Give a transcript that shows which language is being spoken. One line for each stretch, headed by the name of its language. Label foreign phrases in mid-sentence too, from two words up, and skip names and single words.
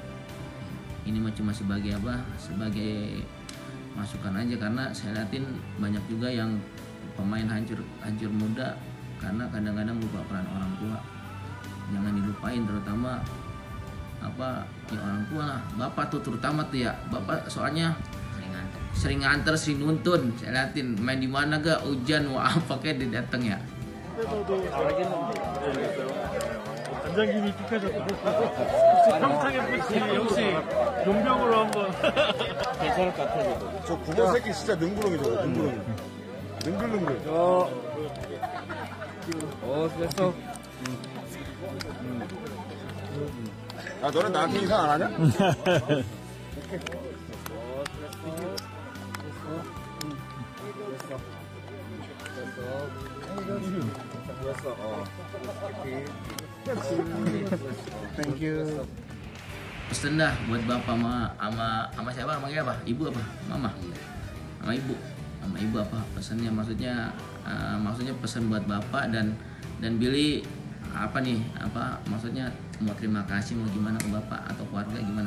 Indonesian: Ini mah cuma sebagai sebagai masukan aja, karena saya liatin banyak juga yang pemain hancur muda karena kadang-kadang lupa peran orang tua. Jangan dilupain, terutama ya orang tua lah, bapak tuh terutama tuh ya, bapak soalnya sering nganter, sering nuntun. Saya liatin main di mana gak, hujan wah apa kayak dia dateng ya.
Korean: 관장님이 픽하셨다. 혹시 평창 FC 역시 용병으로 한번 괜찮을 것 같아요. 저 구멍 새끼 진짜 능구렁이 저거, 능구렁이. 능글능글. 됐어. 야, 너네 나한테 이상 안 하냐?
English: Thank you.
Indonesian: Pesen dah buat bapak sama siapa namanya apa? Ibu apa? Mama? Sama ibu apa pesannya, maksudnya pesan buat bapak dan Billy maksudnya mau terima kasih mau gimana ke bapak atau keluarga gimana?